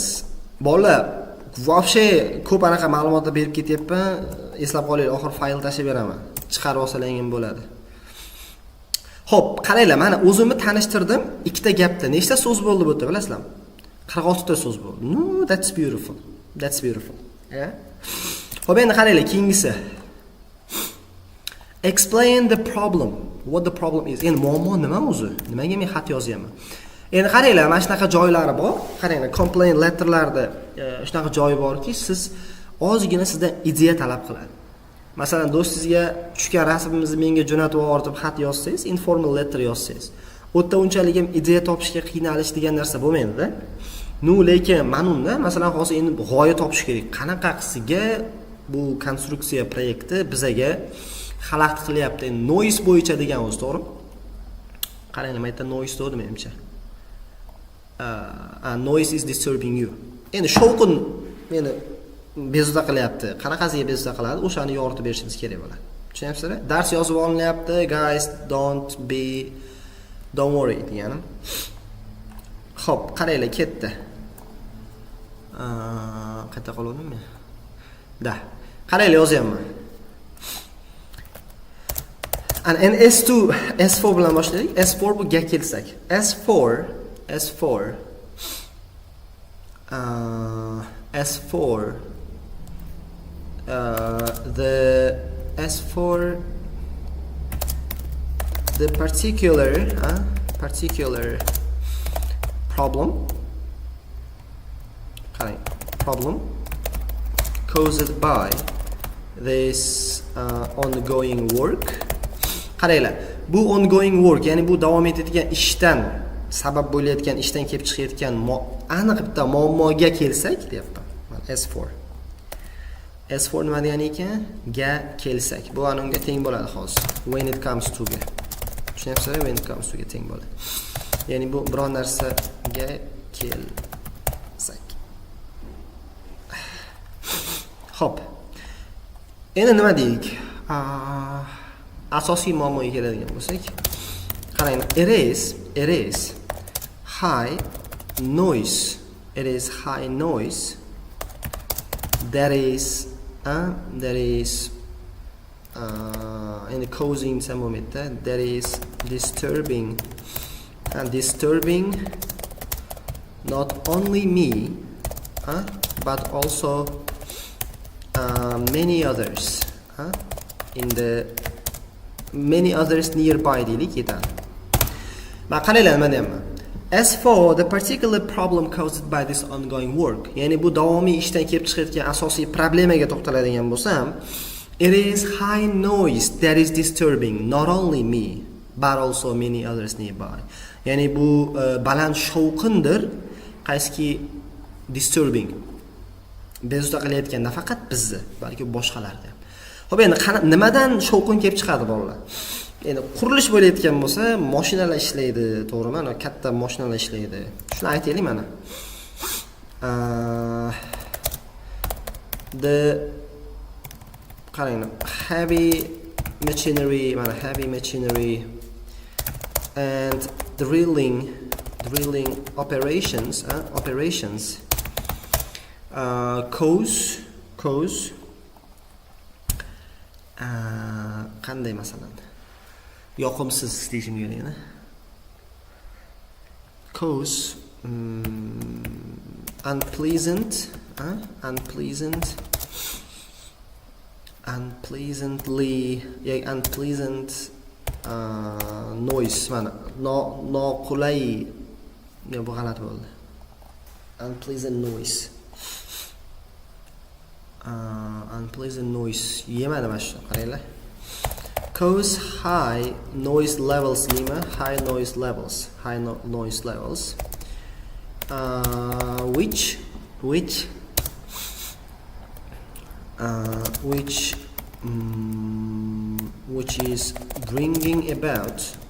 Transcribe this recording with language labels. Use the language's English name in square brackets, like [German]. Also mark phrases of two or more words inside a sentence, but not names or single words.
[Uzbek] Bolalar, вообще ko'p anaqa ma'lumotlar berib ketyapman. Eslab qolinglar, oxir fayl tashib beraman. Chiqarib olsalaring bo'ladi. Xo'p, qaranglar, mana o'zimni tanishtirdim. Ikkita gapda nechta so'z bo'ldi bu yerda, bilasizlarmi? 46 ta so'z bo'ldi. [English] No, that's beautiful. Yeah? [Uzbek] Xo'p, endi qaranglar, keyingisi. [English] Explain the problem. What the problem is. [Uzbek] Endi muammo nima o'zi? Nimaga men xat yozyapman? Endi qaranglar, mana shunaqa joylari bor. Qaranglar, [English] complaint letterlarda [Uzbek] shunaqa joyi borki, siz ozgina sizdan ideya talab qiladi. Masalan, do'stingizga tushgan rasmimizni menga jo'natib yuborib xat yozsangiz, [English] informal letter [Uzbek] yozsangiz, o'tda unchalik ham ideya topishga qiynalish degan narsa bo'lmaydi-da. Lekin manunda, masalan, hozir endi g'oya topish kerak. Qanaqasiga bu konstruksiya proyekti bizaga xalaqit qilyapti. Noise bo'yicha degan o'zi, to'g'rimi? Qarang, nima aytdi? Noise dedi menimcha. [English] Noise is disturbing you. [Uzbek] Endi shovqin meni bezovta qilyapti. Qanaqasiga bezovta qiladi? O'shani yoritib berishingiz kerak bo'ladi. Tushunyapsizlar? Dars yozib olinyapti. [English] Guys, don't worry deganim. [Uzbek] Xo'p, qaranglar, ketdi. Qayta qolganmi? Da. Qaranglar, yozyapman. And S2, S4 bilan boshlaylik. S4 bu ga kelsak. [English] S4 the particular problem caused by this ongoing work. [Uzbek] Qaranglar, bu [English] ongoing work, [Uzbek] ya'ni bu davom etayotgan ishdan sabab bo'layotgan, ishdan kelib chiqayotgan aniq bitta muammoga kelsak, deyapman. S4 nima degani ekan? Ga kelsak. Bu ana unga teng bo'ladi hozir. [English] When it comes to [Uzbek] ga. Tushunyapsizlar? [English] When it comes to [Uzbek] ga teng bo'ladi. Ya'ni bu biror narsaga kelsak. Xo'p. Endi nima deylik? Asosiy muammoga keladigan bo'lsak, qarang, [English] erase high noise, it is high noise, that is [Uzbek] endi causing desa bo'lmaydi, [English] that is disturbing not only me but also many others in the many others nearby [Uzbek] deylik yetadi. Mana qaranglar nima deyapman. [English] As for the particular problem caused by this ongoing work, [Uzbek] ya'ni bu davomiy ishdan kelib chiqayotgan asosiy problemaga to'xtaladigan bo'lsam, [English] it is high noise that is disturbing not only me but also many others nearby. [Uzbek] Ya'ni bu baland shovqindir, qaysiki disturbing. Bezovta qilayotgan nafaqat bizni, balki boshqalarga. Xo'p, endi nimadan shovqin kelib chiqadi bolalar? Endi qurilish bo'layotgan bo'lsa, mashinalar ishlaydi, to'g'rimi? Mana katta mashinalar ishlaydi. Shuni aytaylik mana. [English] The qarang, heavy machinery and drilling operations [Uzbek] cause qanday masalan yoqimsiz deyishim kerak, [English] cause unpleasant noise, [Uzbek] mana noqulay, bu g'alati bo'ldi. [English] Unpleasant noise [Uzbek] yemadi mana shu, qaranglar. [English] Cause high noise levels which is bringing about